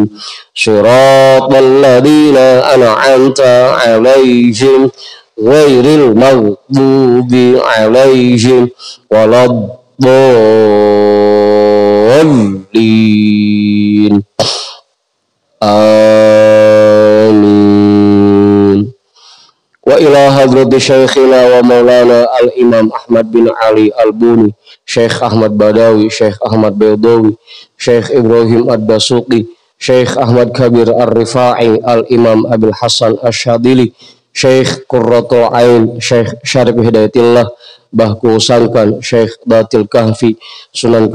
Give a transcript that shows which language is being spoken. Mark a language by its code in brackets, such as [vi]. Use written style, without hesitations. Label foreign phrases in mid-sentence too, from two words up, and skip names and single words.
[ar] صراط الذين أنعمت عليهم غير المغضوب عليهم ولا الضالين. Amin. وإلى حضرة شيخنا ومولانا al-imam Ahmad bin Ali al-Buni, Syekh Ahmad Badawi, Syekh Ahmad Baydawi, Syekh Ibrahim ad-Dasuqi, Syekh Ahmad Kabir ar-Rifai, al-imam Abil Hasan Asyadili, Syekh Qurratu Ain, Syekh Syarif Hidayatillah, Bahku Sangkan, Syekh Batil Kahfi, Sunan